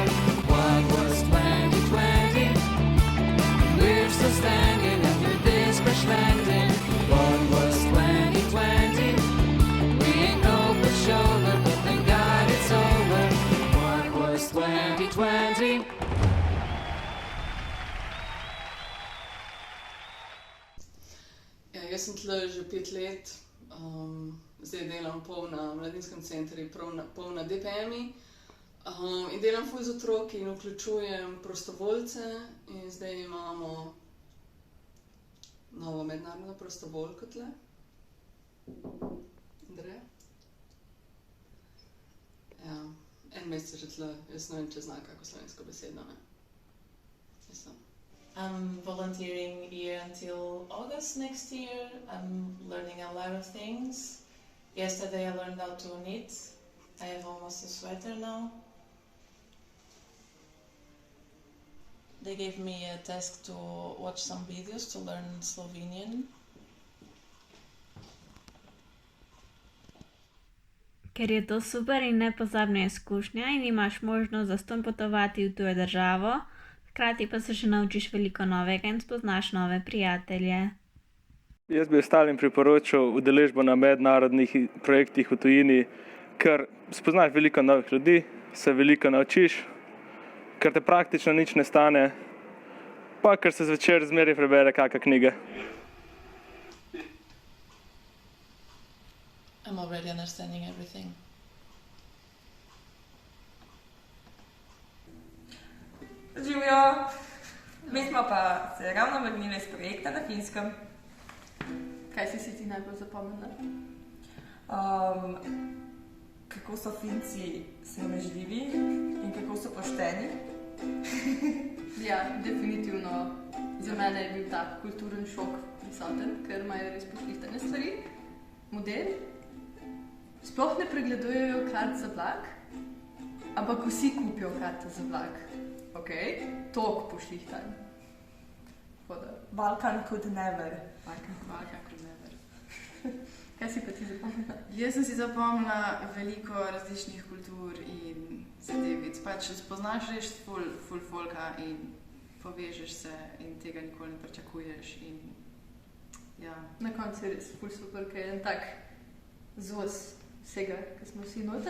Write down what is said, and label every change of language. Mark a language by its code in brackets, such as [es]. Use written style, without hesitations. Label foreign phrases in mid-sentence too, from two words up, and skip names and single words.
[en] What was 2020? We're still standing under this crash landing. What was 2020? We ain't no pushover, but thank God it's over. What was 2020? [sl] Ja, jaz sem tle že 5 let, zdaj delam pol na mladinskem centru, pol na DPM-i in delam ful z otroki in vključujem prostovoljce in zdaj imamo novo mednarodno prostovoljko tle. Andreja? Ja, en mesec je že tle, jaz ne vem, če zna kako slovensko besedo, ne? Mislim. [en] I'm volunteering here until August next year. I'm learning a lot of things. Yesterday I learned how to knit. I have almost a sweater now. They gave me a task to watch some videos to learn Slovenian. [sl] Ker je to super in nepozabna izkušnja in imaš možnost zastonj potovati v tujo državo, hkrati pa se še naučiš veliko novega in spoznaš nove prijatelje. Jaz bi ostalim priporočil udeležbo na mednarodnih projektih v tujini, ker spoznaš veliko novih ljudi, se veliko naučiš, ker te praktično nič ne stane, pa ker se zvečer zmeraj prebere kakšna knjiga. [en] I'm already understanding everything. [sl] Živijo, mi smo pa se ravno vrnili iz projekta na Finskem. Kaj si ti najbolj zapomnila? Kako so Finci sramežljivi in kako so pošteni. Ja, definitivno. Za mene je bil tak kulturen šok prisoten, ker imajo res poštene stvari. Model. Sploh ne pregledujejo kart za vlak, ampak vsi kupijo karte za vlak. Ok, toliko pošlihtan. [en] Balkan could never. Balkan could never. [sl] Kaj si pa ti zapomnila? Jaz sem si zapomnila veliko različnih kultur in zadevic. Pač spoznaš res ful folka in povežeš se in tega nikoli ne pričakuješ. In, ja. Na koncu je res ful super, ker je en tak zos vsega, ki smo vsi noter.